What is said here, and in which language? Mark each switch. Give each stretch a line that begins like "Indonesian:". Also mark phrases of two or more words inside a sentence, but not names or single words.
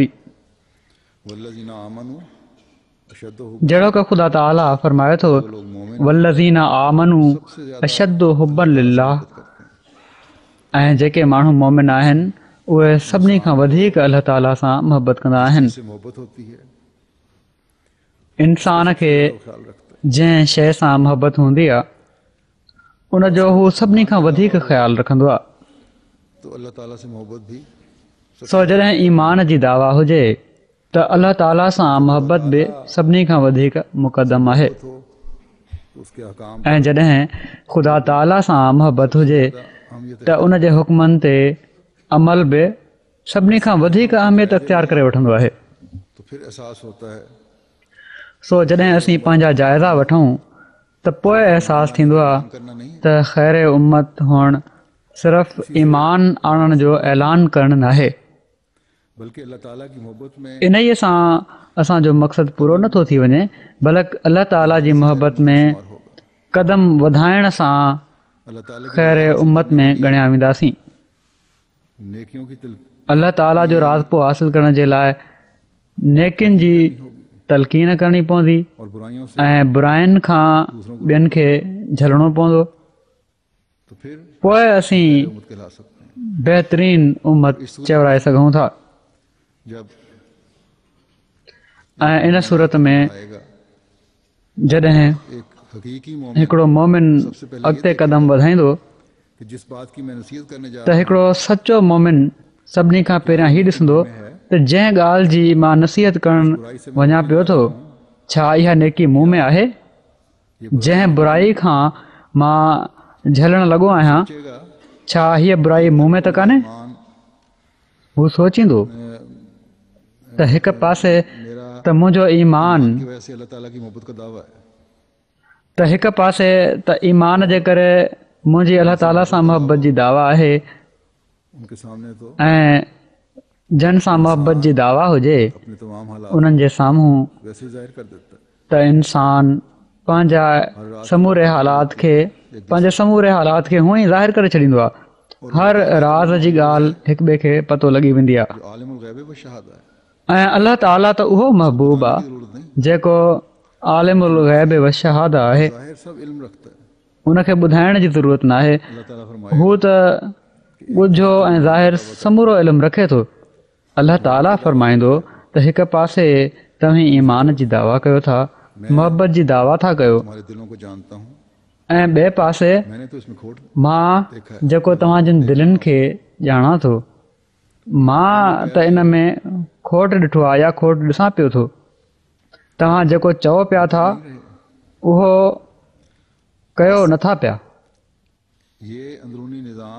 Arabic: والذين آمنوا أشد
Sindhi: जहिड़ो की ख़ुदा ताला फ़रमाए थो,
Urdu: लोग मोमिन
Arabic: والذين آمنوا أشد حبا لله,
Sindhi: ऐं जेके माण्हू मोमिन आहिनि उहे सभिनी खां वधीक अल्लाह ताला सां मोहबत कंदा आहिनि।
Urdu: से मोहब्बत होती है
Sindhi: इंसान खे
Urdu: ख्याल रखता है।
Sindhi: जंहिं शइ सां मोहबत हूंदी आहे उनजो हू सभिनी खां वधीक ख़्यालु रखंदो आहे।
Urdu: तो अल्लाह ताला से मोहब्बत भी
Sindhi: सो जॾहिं ईमान जी दावा हुजे त अल्लाह ताला सां मोहबत बि सभिनी खां वधीक मुक़दम आहे,
Urdu: हो तो उसके अहकाम
Sindhi: ऐं जॾहिं ख़ुदा ताला सां मोहबत हुजे
Urdu: हम ये
Sindhi: त उन जे हुकमनि ते अमल बि सभिनी खां वधीक अहमियत अख़्तियार करे वठंदो आहे।
Urdu: तो फिर एहसास होता है
Sindhi: सो जॾहिं असीं पंहिंजा जाइज़ा वठूं त पोइ अहसासु थींदो आहे
Urdu: करना नहीं
Sindhi: त ख़ैर उम्मत हुअणु सिर्फ़ु ईमान आणण जो ऐलान करणु नाहे,
Urdu: बल्कि अल्लाह ताला की मोहब्बत में
Sindhi: इन ई सां असांजो मक़सदु पूरो नथो थी वञे, बल्कि अल्लाह ताला जी मोहबत में क़दम वधाइण सां
Urdu: अल्लाह ताला की
Sindhi: ख़ैर उम्मत में ॻणिया वेंदासीं।
Urdu: नेकियों की
Sindhi: अल्लाह ताला जो राज़ पोइ हासिलु करण जे लाइ नेकियुनि जी तलक़ीन करणी पवंदी
Urdu: और बुराइयों से
Sindhi: ऐं बुराइनि खां ॿियनि खे झलणो पवंदो,
Urdu: तो फिर
Sindhi: पोइ असीं
Urdu: उम्मत कहला सकते हैं।
Sindhi: बहितरीन उम्मत चवराए सघूं था।
Urdu: जब
Sindhi: ऐं इन सूरत में
Urdu: आएगा
Sindhi: जॾहिं
Urdu: एक हकीकी मोमिन
Sindhi: हिकिड़ो मोमिन अॻिते क़दम वधाईंदो
Urdu: कि जिस बात की मैं नसीहत करने जा
Sindhi: त हिकिड़ो सचो मोमिन सभिनी खां पहिरियां ही ॾिसंदो त जंहिं ॻाल्हि जी मां नसीहत करणु वञा पियो थो, छा इहा नेकी मूं में आहे? जंहिं बुराई खां मां झलणु लॻो आहियां,
Urdu: सोचेगा
Sindhi: छा हीअ बुराई मूं में त कान्हे? मान हू सोचींदो त हिकु पासे
Urdu: मेरा
Sindhi: त मुंहिंजो ईमान,
Urdu: की वजह से अल्लाह ताला की मोहब्बत का दावा है,
Sindhi: त हिकु पासे त ईमान जे करे मुंहिंजी अल्लाह ताला सां मोहबत जी दावा आहे,
Urdu: उनके सामने तो
Sindhi: ऐं जन सां मोहबत जी दावा हुजे
Urdu: अपने तमाम हालात
Sindhi: उन्हनि जे साम्हूं
Urdu: वैसे ही जाहिर कर देता है।
Sindhi: त इंसान पंहिंजा समूरे हालात खे हूअं ई ज़ाहिर करे छॾींदो आहे। हर राज़ जी ॻाल्हि हिक ॿिए खे पतो लॻी वेंदी आहे।
Urdu: जो
Arabic: عالم الغيب والشهادة
Urdu: है,
Sindhi: ऐं अल्लाह ताला त उहो महबूब आहे
Urdu: जरूरत नहीं,
Sindhi: जेको
Arabic: عالم الغيب والشهادة
Sindhi: आहे,
Urdu: जाहिर सब इल्म रखता है।
Sindhi: उनखे ॿुधाइण जी ज़रूरत न आहे।
Urdu: अल्लाह ताला फरमाए
Sindhi: हू त ॻुझो ऐं ज़ाहिर समूरो इल्मु रखे थो। अल्लाह ताला फरमाईंदो त हिकु पासे तव्हीं ईमान जी दावा कयो था, मोहबत जी दावा था कयो,
Urdu: तुम्हारे दिलों को जानता हूँ,
Sindhi: ऐं ॿिए पासे
Urdu: मैंने तो इसमें खोट
Sindhi: मां जेको तव्हांजनि दिलनि खे ॼाणा थो, मां त इन में खोट ॾिठो आहे या खोट ॾिसां पियो थो। तव्हां जेको चओ पिया था उहो कयो नथा पिया।
Urdu: ये अंदरूनी निज़ाम